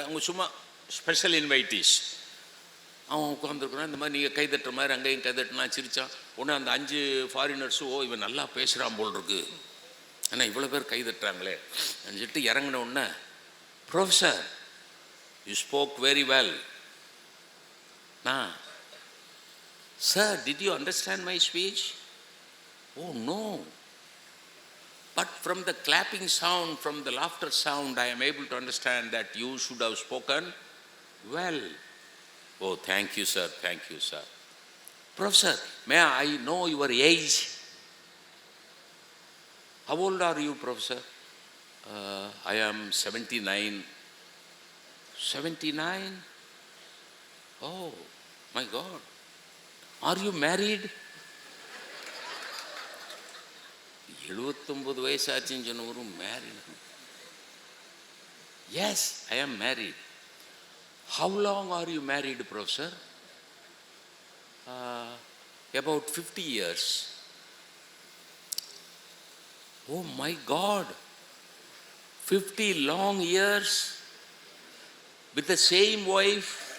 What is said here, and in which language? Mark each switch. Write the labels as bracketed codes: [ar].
[ta] அவங்க சும்மா ஸ்பெஷல் இன்வைட்டீஸ். அவன் உட்காந்துருக்குறான், இந்த மாதிரி நீங்கள் கைதட்டுற மாதிரி அங்கேயும் கைதட்டினா சிரித்தான். உடனே அந்த 5 ஃபாரினர்ஸும், ஓ இவன் நல்லா பேசுகிறான் போல் இருக்கு, ஏன்னா இவ்வளோ பேர் கைதட்டுறாங்களே சொல்லிட்டு இறங்கின உடனே, [en] Professor you spoke very well. Sir, did you understand my speech? Oh no. But from the clapping sound, from the laughter sound, I am able to understand that you should have spoken well. Oh, thank you, sir. Thank you, sir. Professor, may I know your age? How old are you, Professor? I am 79. 79? Oh, my God. Are you married? [ta] 79 வயசாச்சுன்னு சொன்னவரும் married. [en] Yes, I am married. How long are you married, Professor? About 50 years. Oh my God. 50 long years with the same wife.